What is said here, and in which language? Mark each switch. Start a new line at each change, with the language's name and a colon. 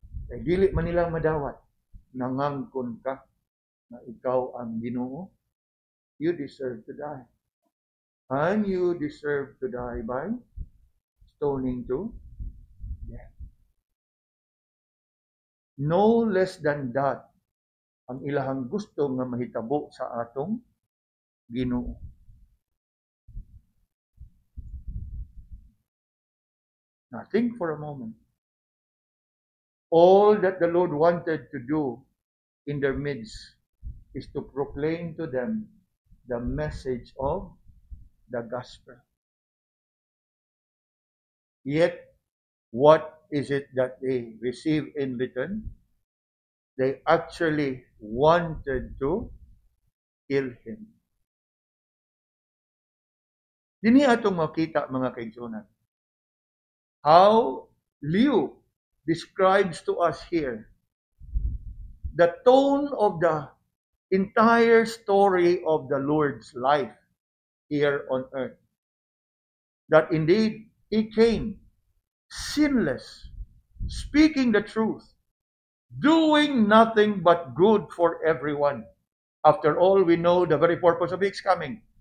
Cebuano: Kaya dili man nilang madawat, nangangkon ka na ikaw ang Ginoo,
English: you deserve to die. And you deserve to die by stoning to death. No less than that
Cebuano: ang ilahang gusto nga mahitabo sa atong Ginoo.
English: Now think for a moment. All that the Lord wanted to do in their midst is to proclaim to them the message of the gospel. Yet, what is it that they receive in return? They actually wanted to kill him.
Cebuano: Dini atong makita mga kaigsunan.
English: How Liu describes to us here the tone of the entire story of the Lord's life here on earth. That indeed, he came sinless, speaking the truth, doing nothing but good for everyone. After all, we know the very purpose of his coming,